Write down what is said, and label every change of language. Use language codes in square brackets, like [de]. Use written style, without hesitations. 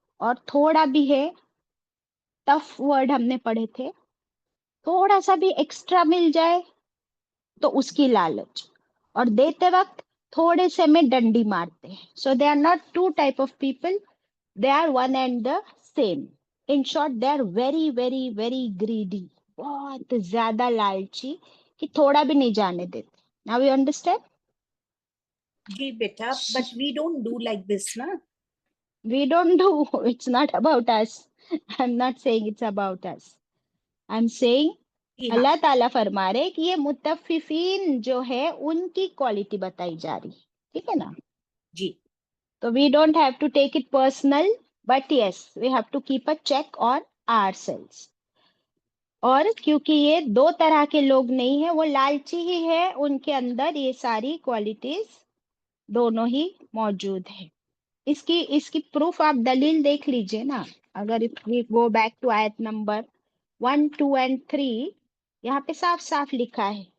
[hi] और थोड़ा भी है, टफ वर्ड हमने पढ़े थे, थोड़ा सा भी एक्स्ट्रा मिल जाए तो उसकी लालच, और देते वक्त थोड़े से में डंडी मारते हैं. [en] So they are not two type of people, they are one and the same. In short they are very very very greedy. [hi] बहुत ज्यादा लालची कि थोड़ा भी नहीं जाने देते. [en] Now you understand? जी बेटा, but we don't do like this ना. We don't do. It's not about us. I'm not saying it's about us. I'm saying [hi] जी हाँ. अल्लाह ताला फरमा रहे कि ये मुतफ्फिफीन जो है उनकी क्वालिटी बताई जा रही है, ठीक है ना. जी. [en] तो we don't have to take it personal, but yes, we have to keep a check on ourselves. [hi] और क्योंकि ये दो तरह के लोग नहीं है, वो लालची ही है, उनके अंदर ये सारी क्वालिटीज दोनों ही मौजूद है. इसकी प्रूफ आप दलील देख लीजिए ना. अगर [en] if we go back to आयत number 1, 2 and 3, [hi] यहाँ पे साफ साफ लिखा है.